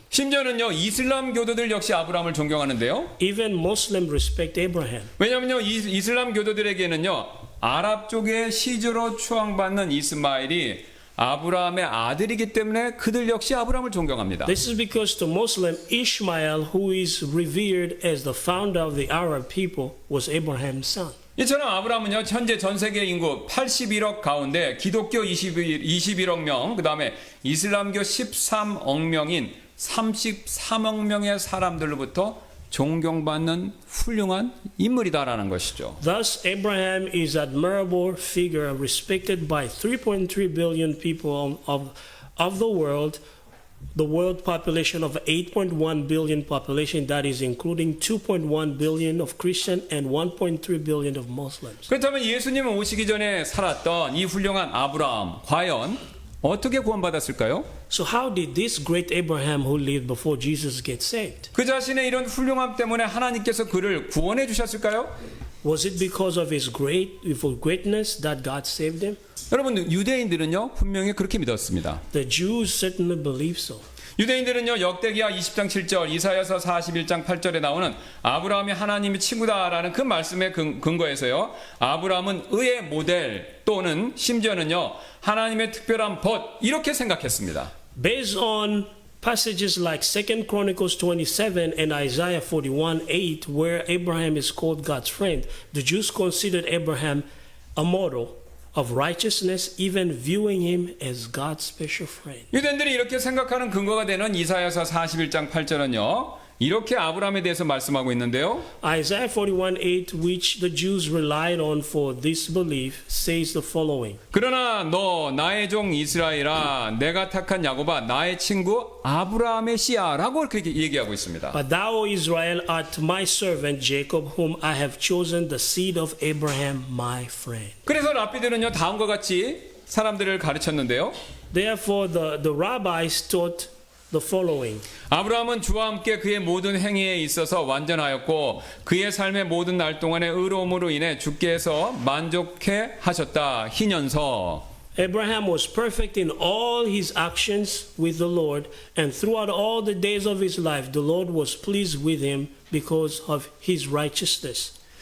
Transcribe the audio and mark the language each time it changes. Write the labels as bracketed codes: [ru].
[ko] 심지어는요, 이슬람 교도들 역시 아브라함을 존경하는데요. [en] Even Muslims respect Abraham [ko] 왜냐하면요, 이슬람 교도들에게는요, 아랍 쪽의 시조로 추앙받는 이스마엘이 아브라함의 아들이기 때문에 그들 역시 아브라함을 존경합니다. [en] This is because to Muslim, Ishmael, who is revered as the founder of the Arab people, was Abraham's son. [ko] 이처럼 아브라함은요, 현재 전 세계 인구 81억 가운데 기독교 21억 명, 그 다음에 이슬람교 13억 명인 33억 명의 사람들로부터 존경받는 훌륭한 인물이다라는 것이죠. [en] Thus, Abraham is an admirable figure respected by 3.3 billion people of the world population of 8.1 billion population, that is including 2.1 billion of Christian and 1.3 billion of Muslims. [ko] 그렇다면 예수님은 오시기 전에 살았던 이 훌륭한 아브라함, 과연 어떻게 구원받았을까요? [en] So how did this great Abraham who lived before Jesus get saved? [ko] 그 자신의 이런 훌륭함 때문에 하나님께서 그를 구원해 주셨을까요? [en] Was it because of his greatness that God saved him? [ko] 여러분, 유대인들은요, 분명히 그렇게 믿었습니다. [en] The Jews certainly believe so. [ko] 유대인들은요, 역대기하 20장 7절, 이사야서 41장 8절에 나오는 아브라함이 하나님의 친구다라는 그 말씀에 근거해서요, 아브라함은 의의 모델 또는 심지어는요, 하나님의 특별한 벗 이렇게 생각했습니다. [en] Based on passages like 2 Chronicles 27 and Isaiah 41:8, where Abraham is called God's friend, the Jews considered Abraham a model of righteousness, even viewing him as God's special friend. [ko] 유대인들이 이렇게 생각하는 근거가 되는 이사야서 41장 8절은요, 이렇게 아브라함에 대해서 말씀하고 있는데요. [en] Isaiah 41:8, which the Jews relied on for this belief, says the following. [ko] 그러나 너 나의 종 이스라엘아, 내가 택한 야곱아, 나의 친구 아브라함의 씨야 라고 그렇게 얘기하고 있습니다. [en] But thou, Israel, art my servant Jacob, whom I have chosen, the seed of Abraham, my friend. [ko] 그래서 랍비들은요, 다음과 같이 사람들을 가르쳤는데요. [en] Therefore, the rabbis taught the following. [ko] 아브라함은 주와 함께 그의 모든 행위에 있어서 완전하였고 그의 삶의 모든 날 동안의 의로움으로 인해 주께서 만족해 하셨다. 희년서. [en] Abraham was perfect in all his actions with the Lord, and throughout all the days of his life, the Lord was pleased with him because of his righteousness.